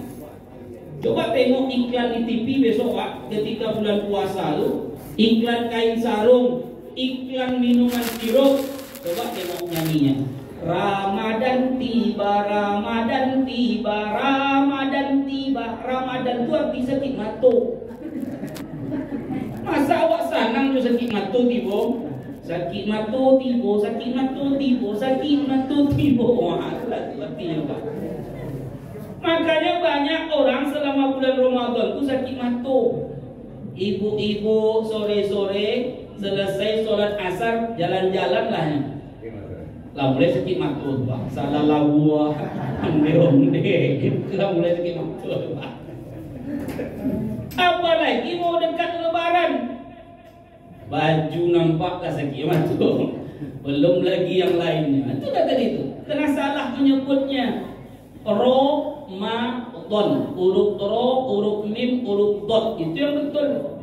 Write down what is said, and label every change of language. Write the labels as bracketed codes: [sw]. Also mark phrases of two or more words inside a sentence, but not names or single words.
[id] Coba tengok iklan di TV besok Pak, ketika bulan puasa lu, iklan kain sarung, iklan minuman sirup. Coba tengok nyanyinya. Ramadan tiba, Ramadan tiba, Ramadan tiba. Ramadan itu arti sakit matu. [min] Masa awak sanang jo sakit matu tiba? Sakit matu tiba, sakit matu tiba, sakit matu tiba. [id] Wah, artinya Pak. Makanya banyak orang selama bulan Ramadan itu sakit matu. Ibu-ibu sore-sore selesai sholat asar jalan-jalan lah ya. [min] Lah mulai sakit matu Pak. Salah lawa, onde-onde. Lah mulai sakit matu Pak. [id] Apalagi mau dekat Lebaran, baju nampaklah sakit matu. Belum lagi yang lainnya. Itu dah tadi itu. Kena salah menyebutnya. Ramadan, huruf ro, huruf mim, huruf dot, itu yang betul.